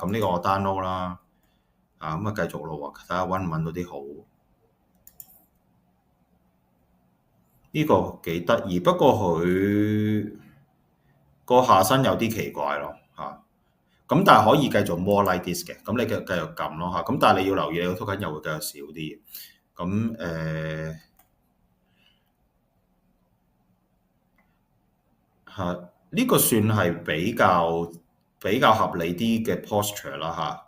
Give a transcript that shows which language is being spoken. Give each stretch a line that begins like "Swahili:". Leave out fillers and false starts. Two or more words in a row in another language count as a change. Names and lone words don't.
Cantonese: 咁呢個我 download 啦，咁啊繼續咯喎，睇下揾唔揾到啲好。呢個幾得意，不過佢個下身有啲奇怪咯嚇。咁但係可以繼續
English: more like this
Cantonese: 嘅，咁你繼續撳咯嚇。咁但係你要留意，你個 token 又會繼續少啲嘅。咁呢個算係比較合理啲嘅 posture 啦嚇。